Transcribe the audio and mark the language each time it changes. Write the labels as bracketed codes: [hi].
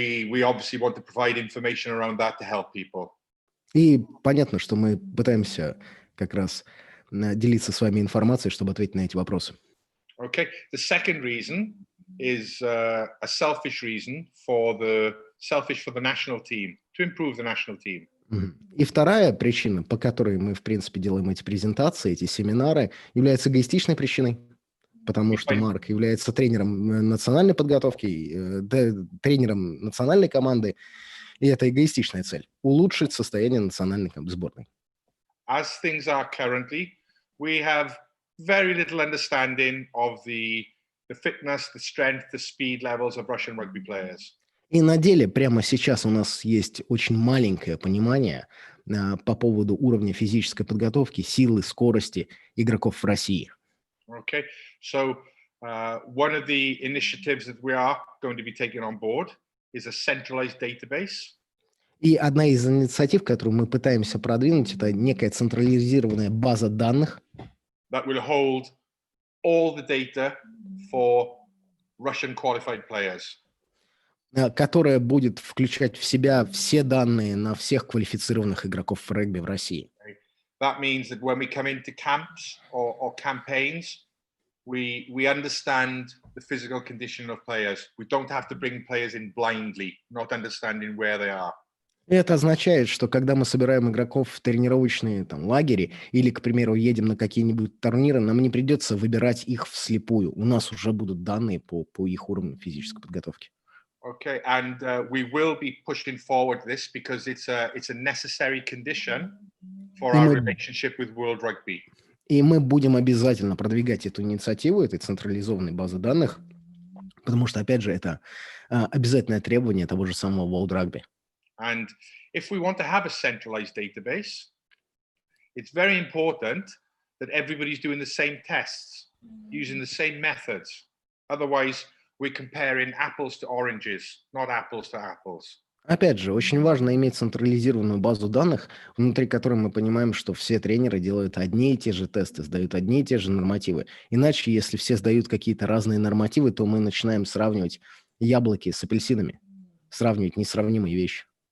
[en] We obviously want to provide information around that to help people. [ru] И понятно, что мы пытаемся как раз делиться с вами информацией, чтобы ответить на эти вопросы. [en] Okay. The second reason is a selfish reason for the national team, to improve the national team. [ru] И вторая причина, по которой мы, в принципе, делаем эти презентации, эти семинары, является эгоистичной причиной, потому что Марк является тренером национальной подготовки, тренером национальной команды, и это эгоистичная цель – улучшить состояние национальной сборной. [en] As things are currently, we have very little understanding of the fitness, the strength, the speed levels of Russian rugby players. [ru] И на деле прямо сейчас у нас есть очень маленькое понимание по поводу уровня физической подготовки, силы, скорости игроков в России. [en] Okay, so one of the initiatives that we are going to be taking on board is a centralized database. [ru] И одна из инициатив, которую мы пытаемся продвинуть, это некая централизированная база данных, [en] That will hold all the data for Russian qualified players. [ru] которая будет включать в себя все данные на всех квалифицированных игроков в регби в России. [en] That means that when we come into camps or campaigns, we understand the physical condition of players. We don't have to bring players in blindly, not understanding where they are. [ru] И это означает, что когда мы собираем игроков в тренировочные лагеря или, к примеру, едем на какие-нибудь турниры, нам не придется выбирать их вслепую. У нас уже будут данные по их уровню физической подготовки. [en] Okay, and we will be pushing forward this because it's a necessary condition for our relationship with World Rugby. [ru] И мы будем обязательно продвигать эту инициативу, этой централизованной базы данных, потому что, опять же, это обязательное требование того же самого World Rugby. [en] And if we want to have a centralized database, it's very important that everybody's doing the same tests, using the same methods. Otherwise, we're comparing apples to oranges, not apples to apples. [ru] Опять же, очень важно иметь централизированную базу данных, внутри которой мы понимаем, что все тренеры делают одни и те же тесты, сдают одни и те же нормативы. Иначе, если все сдают какие-то разные нормативы, то мы начинаем сравнивать яблоки с апельсинами, сравнивать несравнимые вещи.